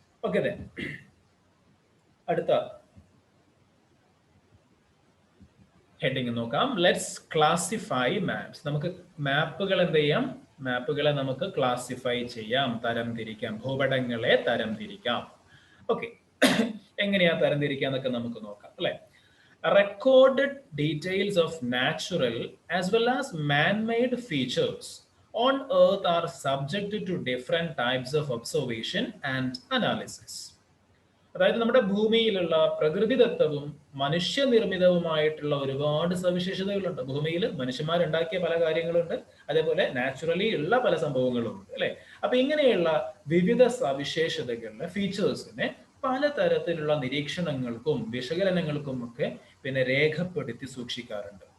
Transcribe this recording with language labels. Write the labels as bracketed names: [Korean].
[Malayalam] Okay, അടുത്ത heading നോക്കാം. [English] Let's classify maps. [Malayalam] നമുക്ക് മാപ്പുകൾ എന്ത് ചെയ്യാം? മാപ്പുകളെ നമുക്ക് ക്ലാസിഫൈ ചെയ്യാം, തരംതിരിക്കാം, ഭൂപടങ്ങളെ തരംതിരിക്കാം. ഓക്കെ, എങ്ങനെയാ തരംതിരിക്കാന്നൊക്കെ നമുക്ക് നോക്കാം, അല്ലെ? [English] Recorded details of natural as well as man-made features on earth are subjected to different types of observation and analysis. [Malayalam] അതായത് നമ്മുടെ ഭൂമിയിലുള്ള പ്രകൃതിദത്തവും മനുഷ്യനിർമ്മിതവുമായിട്ടുള്ള ഒരുപാട് സവിശേഷതകളുണ്ട്. ഭൂമിയിൽ മനുഷ്യന്മാരുണ്ടാക്കിയ പല കാര്യങ്ങളുണ്ട്, അതേപോലെ നാച്ചുറലി ഉള്ള പല സംഭവങ്ങളും ഉണ്ട്, അല്ലെ? അപ്പൊ ഇങ്ങനെയുള്ള വിവിധ സവിശേഷതകളിലെ ഫീച്ചേഴ്സിനെ പലതരത്തിലുള്ള നിരീക്ഷണങ്ങൾക്കും വിശകലനങ്ങൾക്കും ഒക്കെ രേഖപ്പെടുത്തി സൂക്ഷിക്കാറുണ്ട്.